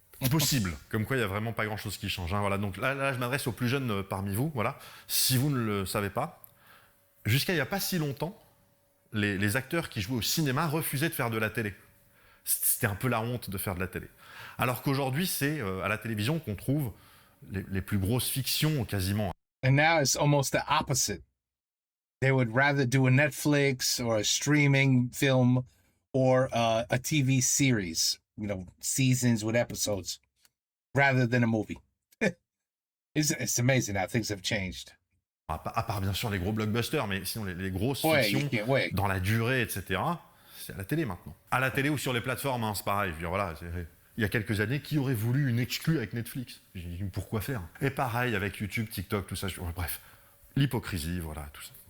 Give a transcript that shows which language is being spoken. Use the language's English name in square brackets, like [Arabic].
[French] Possible, comme quoi il n'y a vraiment pas grand-chose qui change. Voilà. Donc là, je m'adresse aux plus jeunes parmi vous. Voilà. Si vous ne le savez pas, jusqu'à il n'y a pas si longtemps, les acteurs qui jouaient au cinéma refusaient de faire de la télé. C'était un peu la honte de faire de la télé. Alors qu'aujourd'hui, c'est à la télévision qu'on trouve les plus grosses fictions quasiment. [English] And now it's almost the opposite. They would rather do a Netflix or a streaming film or a TV series, you know, seasons with episodes, rather than a movie. It's amazing how things have changed. [French] À part bien sûr les gros blockbusters, mais sinon les grosses fictions dans la durée, etc., c'est à la télé maintenant. À la télé ou sur les plateformes, c'est pareil. Je veux dire, voilà, il y a quelques années, qui aurait voulu une exclue avec Netflix? J'ai dit, pourquoi faire? Et pareil avec YouTube, TikTok, tout ça. Bref, l'hypocrisie, voilà, tout ça.